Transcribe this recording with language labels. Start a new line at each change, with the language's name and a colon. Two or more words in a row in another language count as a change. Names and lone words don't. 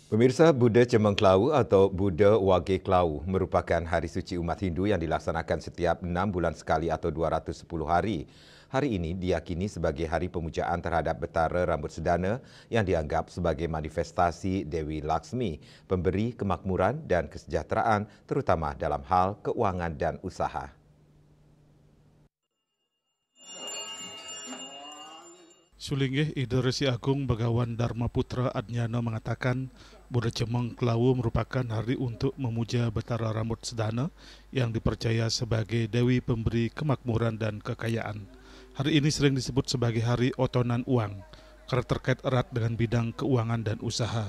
Indonesian: Pemirsa, Buddha Cemeng Kelawu atau Buddha Wage Kelawu merupakan hari suci umat Hindu yang dilaksanakan setiap 6 bulan sekali atau 210 hari. Hari ini diyakini sebagai hari pemujaan terhadap Betara Rambut Sedana yang dianggap sebagai manifestasi Dewi Laksmi, pemberi kemakmuran dan kesejahteraan terutama dalam hal keuangan dan usaha. Sulinggih Ida Resi Agung Begawan Dharma Putra Adnyana mengatakan Buddha Cemeng Kelawu merupakan hari untuk memuja Betara Rambut Sedana yang dipercaya sebagai Dewi pemberi kemakmuran dan kekayaan. Hari ini sering disebut sebagai hari otonan uang karena terkait erat dengan bidang keuangan dan usaha.